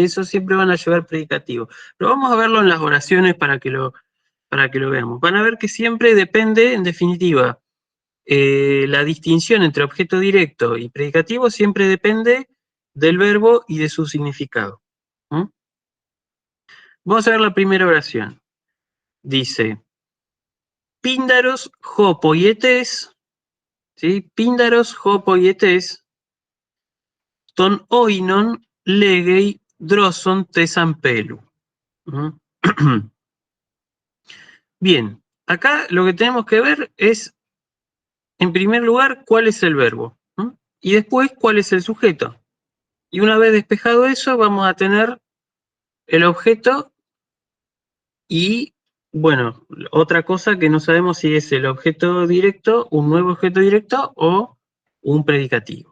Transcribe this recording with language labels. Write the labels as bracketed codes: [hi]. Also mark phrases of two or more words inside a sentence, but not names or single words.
[es] Eso siempre van a llevar predicativo. Pero vamos a verlo en las oraciones para que lo veamos. Van a ver que siempre depende, en definitiva, la distinción entre objeto directo y predicativo siempre depende del verbo y de su significado. Vamos a ver la primera oración. Dice, [el] Πίνδαρος ὁ ποιητής, ¿sí? Πίνδαρος ὁ ποιητής, τὸν οἶνον λέγει δρόσον τῆς ἀμπέλου. [es] Bien, acá lo que tenemos que ver es, en primer lugar, cuál es el verbo, y después cuál es el sujeto. Y una vez despejado eso, vamos a tener el objeto y, bueno, otra cosa que no sabemos si es el objeto directo, un nuevo objeto directo o un predicativo.